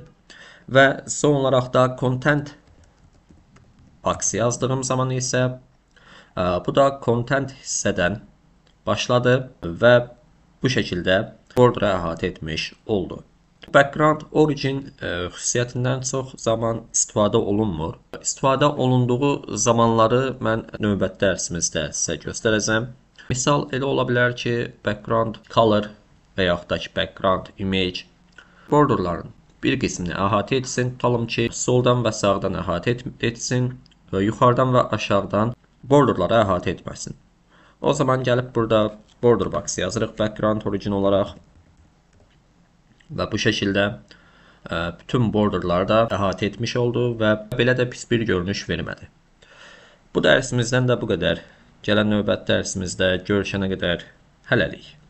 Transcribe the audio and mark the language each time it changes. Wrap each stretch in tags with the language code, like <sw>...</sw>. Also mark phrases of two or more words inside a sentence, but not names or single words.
<az>Və son olaraq da</az> <en>content box</en> <az>yazdığım zaman isə bu da content hissədən başladı və bu şəkildə border'ı əhatə etmiş oldu.</az> <en>Background origin</en> <az>xüsusiyyətindən çox zaman istifadə olunmur. İstifadə olunduğu zamanları mən növbəti dərsimizdə sizə göstərəcəm. Misal elə ola bilər ki,</az> <en>background color</en> <az>və yaxud da ki,</az> <en>background image</en> <az>borderların bir qismini əhatə etsin. Tutalım ki, soldan və sağdan əhatə etsin və yuxarıdan və aşağıdan borderları əhatə etməsin. O zaman gəlib burada</az> <en>border box</en> <az>yazırıq</az> <en>background origin</en> <az>olaraq və bu şəkildə bütün borderları da əhatə etmiş oldu və belə də pis bir görünüş vermədi. Bu dərsimizdən də bu qədər. Gələn növbəti dərsimizdə görüşənə qədər hələlik.</az>